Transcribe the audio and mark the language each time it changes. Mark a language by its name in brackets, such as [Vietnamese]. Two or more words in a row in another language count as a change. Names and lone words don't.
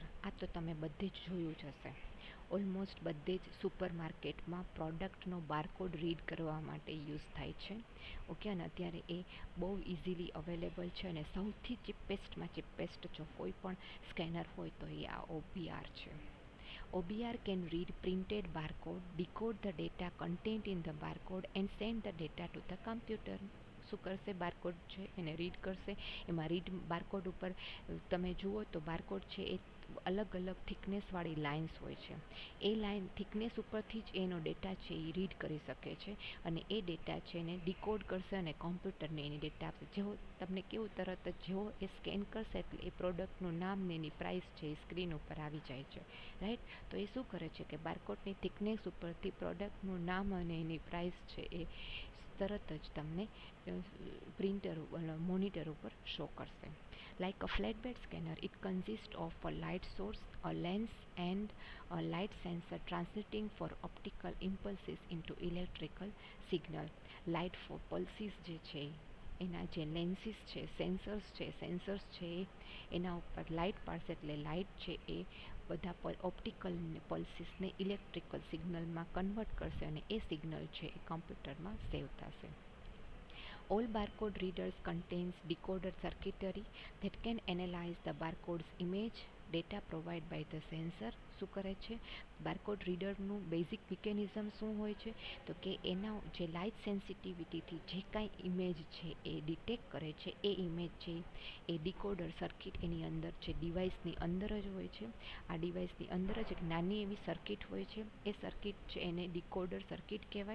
[Gujarati] આ તો તમે બધે જ જોયું જ હશે. ઓલમોસ્ટ બધે જ સુપર માર્કેટમાં પ્રોડક્ટનો [English] barcode read [Gujarati] કરવા માટે યુઝ થાય છે. ઓકે, અને અત્યારે એ બહુ [English] easily available [Gujarati] છે અને સૌથી ચીપેસ્ટ જો કોઈ પણ સ્કેનર હોય તો એ આ OBR છે. [English] OBR can read printed barcode, decode the data contained in the barcode and send the data to the computer. [Gujarati] શું કરશે? બારકોડ છે એને રીડ કરશે. એમાં [English] read barcode [Gujarati] ઉપર તમે જુઓ તો બારકોડ છે એ અલગ અલગ થિકનેસવાળી લાઇન્સ હોય છે. એ [English] line thickness [Gujarati] ઉપરથી જ એનો ડેટા છે એ રીડ કરી શકે છે અને એ ડેટા છે એને ડિકોડ કરશે અને કોમ્પ્યુટરને એની ડેટા આપશે. જેવો તમને કેવું તરત જ જેવો એ સ્કેન કરશે એટલે એ પ્રોડક્ટનું નામ ને એની પ્રાઇસ છે એ સ્ક્રીન ઉપર આવી જાય છે, રાઈટ. તો એ શું કરે છે કે બારકોડની થિકનેસ ઉપરથી પ્રોડક્ટનું નામ અને એની પ્રાઇસ છે એ તરત જ તમને મોનિટર ઉપર શો કરશે. [English] Like a flatbed scanner, it consists of a light source, a lens and a light sensor transmitting for optical impulses into electrical signal. Light for pulses [Gujarati] જે છે એના જે લેન્સીસ છે, સેન્સર્સ છે એના ઉપર લાઇટ પાડશે એટલે લાઇટ છે એ બધા [English] optical pulses electrical signal [Gujarati] કન્વર્ટ કરશે અને એ સિગ્નલ છે એ કોમ્પ્યુટરમાં સેવ થશે. [English] All barcode readers contains decoder circuitry that can analyze the barcode's image data provided by the sensor. [Gujarati] શું કરે છે? [English] barcode reader basic mechanism [Gujarati] શું હોય છે તો કે એના જે [English] light sensitivity [Gujarati] જે કાંઈ ઇમેજ છે એ ડિટેક્ટ કરે છે એ ઇમેજ છે એ [English] decoder circuit [Gujarati] એની અંદર છે, ડિવાઇસની અંદર જ હોય છે. આ ડિવાઇસની અંદર જ એક નાની એવી સર્કિટ હોય છે. એ સર્કિટ છે એને [English] decoder circuit [Gujarati] કહેવાય.